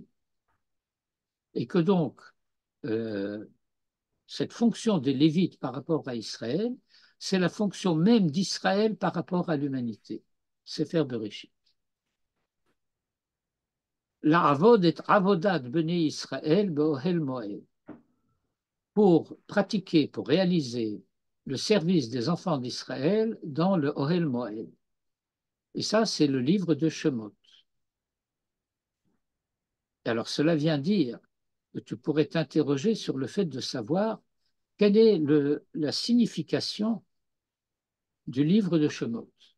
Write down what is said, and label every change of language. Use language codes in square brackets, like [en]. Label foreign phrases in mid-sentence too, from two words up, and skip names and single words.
[fr] Et que donc, cette fonction des Lévites par rapport à Israël, c'est la fonction même d'Israël par rapport à l'humanité. [he] ספר בראשית. לעבוד את עבודת בני ישראל באהל מועד. [fr] Pour pratiquer, pour réaliser le service des enfants d'Israël dans le Ohel Moed. Et ça, c'est le livre de Shemot. Alors, cela vient dire que tu pourrais t'interroger sur le fait de savoir quelle est la signification du livre de Shemot.